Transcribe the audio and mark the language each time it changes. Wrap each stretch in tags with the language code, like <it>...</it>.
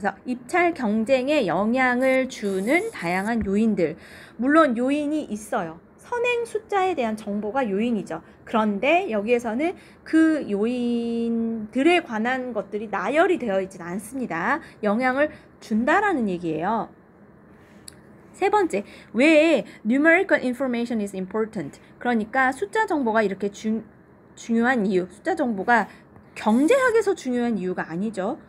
<ko>그래서 입찰 경쟁에 영향을 주는 다양한 요인들. 물론 요인이 있어요. 선행 숫자에 대한 정보가 요인이죠. 그런데 여기에서는 그 요인들에 관한 것들이 나열이 되어 있지는 않습니다. 영향을 준다라는 얘기예요. 세 번째, 왜</ko> <en>numerical information is important?</en> <ko>그러니까 숫자 정보가 이렇게 중요한 이유, 숫자 정보가 경제학에서 중요한 이유가 아니죠.</ko>